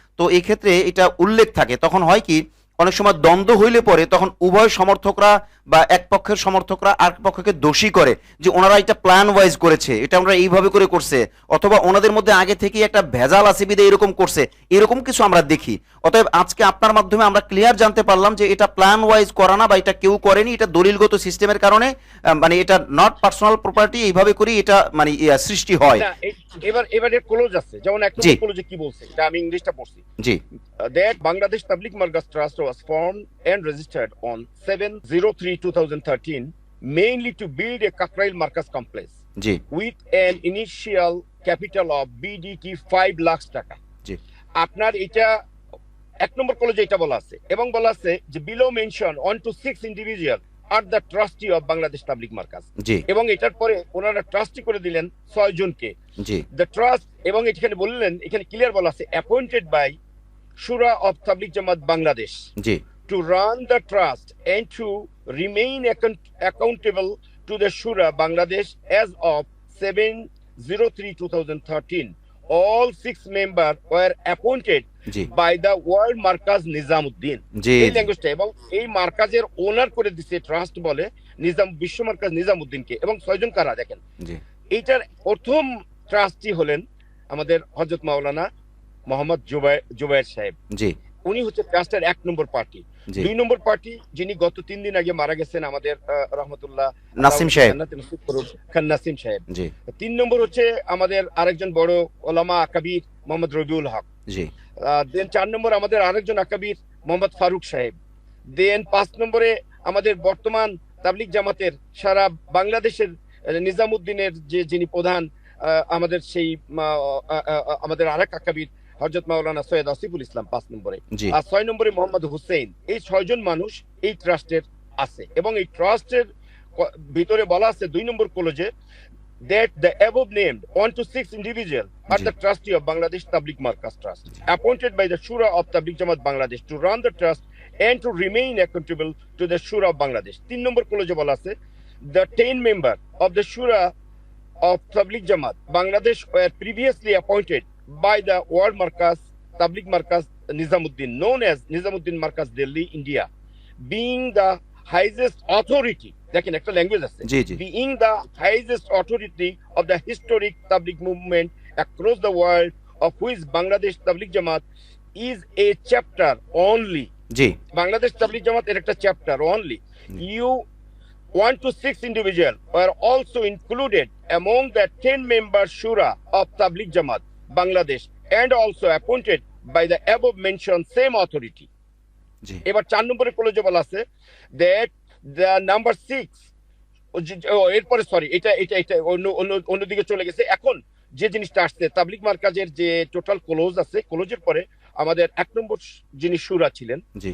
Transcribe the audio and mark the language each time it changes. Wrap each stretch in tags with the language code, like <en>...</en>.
<bn>তো এই ক্ষেত্রে এটা উল্লেখ থাকে, তখন হয় কি অনেক সময় দ্বন্দ্ব হইলে পরে তখন উভয় সমর্থকরা বা এক পক্ষের সমর্থকরা আরেক পক্ষকে দোষী করে যে ওনারা এটা প্ল্যান ওয়াইজ করেছে, এটা আমরা এইভাবে করে করছে, অথবা ওনাদের মধ্যে আগে থেকেই একটা ভেজাল আছে বিধে এরকম করছে, এরকম কিছু আমরা দেখি। অতএব আজকে আপনার মাধ্যমে আমরা ক্লিয়ার জানতে পারলাম যে এটা প্ল্যান ওয়াইজ করা না বা এটা কেউ করেনি, এটা দলিলগত সিস্টেমের কারণে মানে এটা নট পার্সোনাল প্রপার্টি, এইভাবে করেই এটা মানে সৃষ্টি হয়। না এবারে ক্লোজ আছে, যেমন এক জি, নম্বর ক্লোজে কি বলছে এটা আমি ইংলিশটা পড়ছি। জি,</bn> <en>That Bangladesh Tabligh Markaz Trust was formed and registered on 7/03/2013 mainly to build a Kakrail Markaz complex</en> <bn>G,</bn> <en>with an initial capital of BDT 5</en> <bn>lakh টাকা। জি, আপনার এটা এক নম্বর কলেজে এটা বলা আছে এবং বলা আছে যে</bn> <en>below mention 1 to 6 individual আর the trustee of Bangladesh Tabligh Markaz.</en> <bn>জি এবং এটার পরে ওনারা ট্রাস্টি করে দিলেন 6 জনকে। জি দ্য ট্রাস্ট, এবং এখানে বললেন, এখানে ক্লিয়ার বলা আছে</bn> <en>appointed by</en> <bn>শুরা of Tabligh Jamaat Bangladesh G</bn> <en>to run the trust and to remain accountable to the Shura Bangladesh as of 7/03/2013. All 6 members were appointed</en> <bn>G</bn> <en>by the World Markaz Nizamuddin.</en> <bn>জি এই ল্যাঙ্গুয়েজটা, এবং এই মার্কাজের ওনার করে দিচ্ছে trust বলে বিশ্ব মার্কাজ নিজামুদ্দিনকে। এবং 6 জন কারা দেখেন, জি এইটার প্রথম ট্রাস্টি হলেন আমাদের হযরত মাওলানা মোহাম্মদ জুবায়ের সাহেব। জি উনি হচ্ছে ট্রাস্টের 1 নম্বর পার্টি। জি 2 নম্বর পার্টি যিনি গত 3 দিন আগে মারা গেছেন আমাদের রহমতুল্লাহ নাসিম সাহেব। খান নাসিম সাহেব। জি 3 নম্বর হচ্ছে আমাদের আরেকজন বড় ওলামা আকাবির মোহাম্মদ রবিউল হক। জি দেন 4 নম্বর আমাদের আরেকজন আকাবির মোহাম্মদ ফারুক সাহেব। দেন 5 নম্বরে আমাদের বর্তমান তাবলিগ জামাতের সারা বাংলাদেশের নিজামুদ্দিনের যিনি প্রধান, আমাদের সেই আমাদের আরেক আকাবির হযরত মাওলানা সৈয়দ আসিফুল ইসলাম 5 নম্বরে। জি আর 6 নম্বরে মোহাম্মদ হুসেইন। এই 6 জন মানুষ এই ট্রাস্টের আছে। এবং এই ট্রাস্টের ভিতরে বলা আছে 2 নম্বর ক্লোজে</bn> <en>that the above named 1 to 6 individuals are</en> <bn>G</bn> <en>the trustee of Bangladesh Tabligh Markaz Trust, appointed by the Shura of Tabligh Jamaat Bangladesh to run the trust and to remain accountable to the Shura of Bangladesh.</en> <bn>3 নম্বর ক্লোজে বলা আছে</bn> <en>the 10 member of the Shura of Tabligh Jamaat Bangladesh were previously appointed by the World Markaz Tabligh Markaz Nizamuddin, known as Nizamuddin Markaz Delhi, India, being the highest authority.</en> <bn>দেখেন একটা language আছে, জি জি</bn> <en>being the highest authority of the historic Tabligh movement across the world, of which Bangladesh Tabligh Jamaat is a chapter only.</en> <bn>জি বাংলাদেশ তাবলিগ জামাত এর একটা chapter only.</bn> <en>You 1 to 6 individuals were also included among the 10 member Shura of Tabligh Jamaat Bangladesh and also appointed by the above mentioned same authority.</en> <bn>জি এবার 4 নম্বরে ক্লোজে বলা আছে</bn> <en>that the number 6,</en> <bn>এরপরে sorry এটা এটা এটা অন্যদিকে চলে গেছে। এখন যে জিনিসটা আসছে তাবলিগ মার্কাজের যে টোটাল ক্লোজ আছে, ক্লোজের পরে আমাদের 1 নম্বর যিনি শুরা ছিলেন, জি</bn>